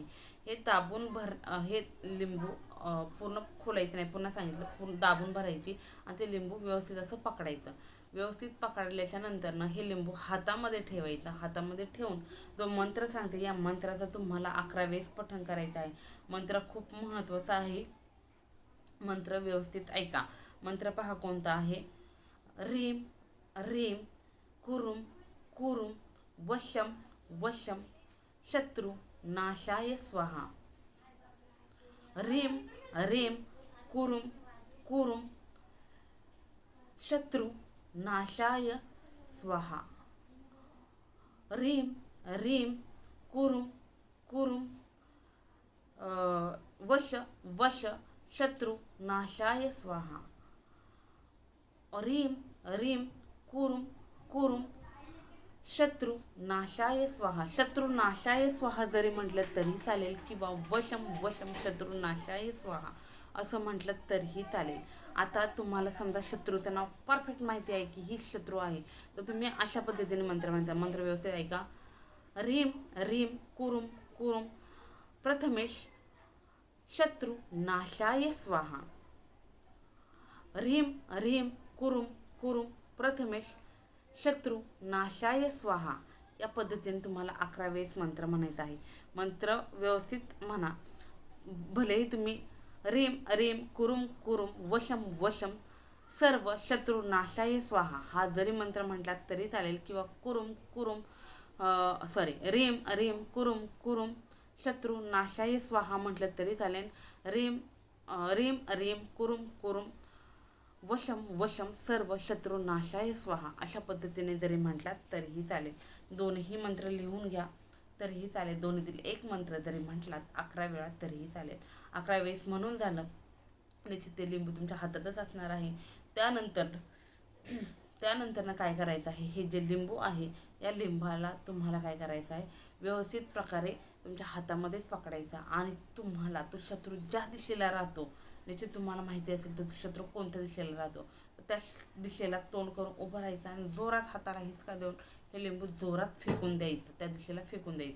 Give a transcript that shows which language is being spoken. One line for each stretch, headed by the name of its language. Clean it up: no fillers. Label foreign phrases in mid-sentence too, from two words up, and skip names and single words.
Marathi: हे हे लिंबू पूर्ण खोलायचं नाही, पुन्हा सांगितलं, पूर्ण दाबून भरायची आणि ते लिंबू व्यवस्थित असं पकडायचं. व्यवस्थित पकडल्याच्या नंतरनं हे लिंबू हातामध्ये ठेवायचं. हातामध्ये ठेवून जो मंत्र सांगते या मंत्राचं तुम्हाला 11 वेळेस पठण करायचं आहे. मंत्र खूप महत्त्वाचा आहे, मंत्र व्यवस्थित ऐका. मंत्र पहा कोणता आहे,
Sanskrit: ह्रीम ह्रीम कुरुम कुरुम वशम वशम शत्रू नाशाय स्वाहा. ह्रीम ह्रीम कुरुम कुरुम शत्रू नाशाय स्वाहा. ह्रीम ह्रीम कुरुम कुरुम वश वश शत्रू नाशाय स्वाहा. ह्रीम ह्रीम कुरुम कुरुम शत्रू नाशाय स्वाहा. शत्रू नाशाय स्वाहा
Marathi: जरी म्हटलं तरी चालेल किंवा
Sanskrit: वशम वशम शत्रू नाशाय स्वाहा
Marathi: असं म्हटलं तरीही चालेल. आता तुम्हाला समजा शत्रूचं नाव परफेक्ट माहिती आहे की ही शत्रू आहे, तर तुम्ही अशा पद्धतीने मंत्र म्हणायचा. मंत्र व्यवस्थित ऐका.
Sanskrit: ह्रीम ह्रीम कुरुम कुरुम प्रथमेश शत्रू नाशाय स्वाहा. ह्रीम ह्रीम कुरुम कुरुम प्रथमेश शत्रू नाशाय स्वाहा.
Marathi: या पद्धतीने तुम्हाला 11 वेळेस मंत्र म्हणायचा आहे. मंत्र व्यवस्थित म्हणा. भलेही तुम्ही
Sanskrit: ह्रीम ह्रीम कुरुम कुरुम वशम वशम सर्व शत्रू नाशाय स्वाहा
Marathi: हा जरी मंत्र म्हटलात तरी चालेल, किंवा
Sanskrit: कुरुम कुरुम ह्रीम ह्रीम कुरुम कुरुम शत्रू नाशाय स्वाहा
Marathi: म्हटलं तरी चालेल.
Sanskrit: ह्रीम ह्रीम कुरुम कुरुम वशम वशम सर्व शत्रू नाशाय स्वाहा
Marathi: अशा पद्धतीने जरी म्हटलात तरीही चालेल. दोन्ही मंत्र लिहून घ्या तरीही चालेल. दोन्हीतील एक मंत्र जरी म्हटलात 11 वेळा तरीही चालेल. 11 वेळेस म्हणून झालं निश्चित ते लिंबू तुमच्या हातातच असणार आहे. त्यानंतर काय करायचं आहे, हे जे लिंबू आहे या लिंबाला तुम्हाला काय करायचं आहे, व्यवस्थित प्रकारे तुमच्या हातामध्येच पकडायचा आणि तुम्हाला तो शत्रू ज्या दिशेला राहतो, निश्चित तुम्हाला माहिती असेल तर तो शत्रू कोणत्या दिशेला राहतो, तर त्या दिशेला तोंड करून उभं राहायचं आणि जोरात हाताला हिसका देऊन हे लिंबू जोरात फेकून द्यायचं, त्या दिशेला फेकून द्यायचं.